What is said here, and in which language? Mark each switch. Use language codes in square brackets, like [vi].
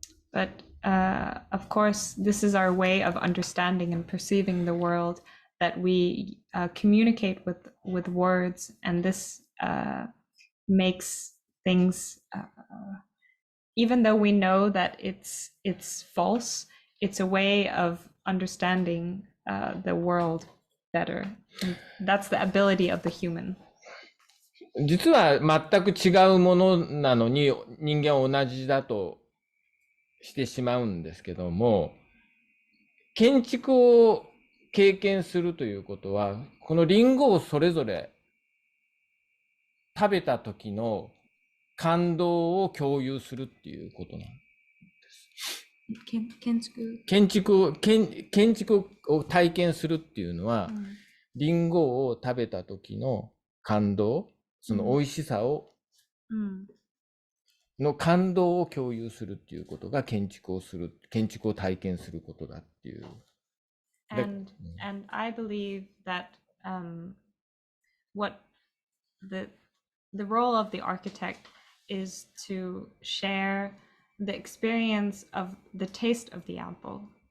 [en] But of course, this is our way of understanding and perceiving the world, that we communicate with words, and this makes things, even though we know that it's false, it's a way of understanding the world better. And that's the ability of the human. [ja] 実は全く違うものなのに人間は同じだとしてしまうんですけども、建築を経験するということは、このリンゴをそれぞれ食べた時の感動を共有するっていうことなんです。建築を体験するっていうのは、リンゴを食べた時の感動、その美味しさを、の感動を共有するっていうことが建築を体験することだっていう。 [en] And I believe that what the role of the architect is to share the experience of the taste of the apple.